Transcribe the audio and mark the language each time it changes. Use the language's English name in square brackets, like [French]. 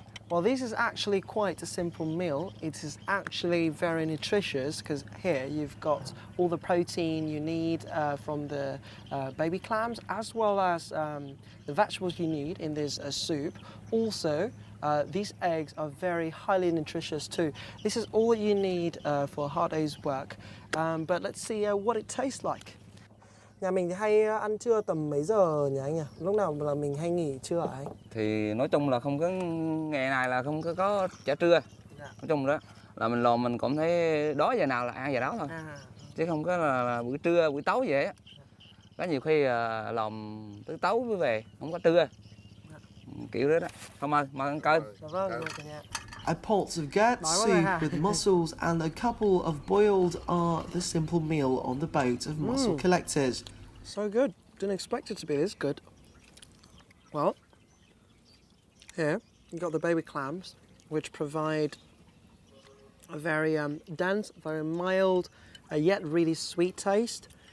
[English] Well, this is actually quite a simple meal. It is actually very nutritious because here you've got all the protein you need from the baby clams, as well as the vegetables you need in this soup. Also, these eggs are very highly nutritious too. This is all you need for a hard day's work. But let's see what it tastes like. [Vietnamese] Nhà mình thì hay ăn trưa tầm mấy giờ nhỉ anh nhỉ? Lúc nào là mình hay nghỉ trưa hả anh? Thì nói chung là không có ngày này là không có chả trưa. Nói chung đó là mình làm mình cũng thấy đói giờ nào là ăn giờ đó thôi. Chứ không có là buổi trưa, buổi tối vậy á. Có nhiều khi làm tới tối mới về, không có trưa. Kiểu đó đó. Không ơi, mời ăn cơm. Vâng. [English] A pot of gourd soup with mussels and a couple of boiled are the simple meal on the boat of mussel collectors. So good. Didn't expect it to be this good. Well, here you've got the baby clams, which provide a very dense, very mild, yet really sweet taste.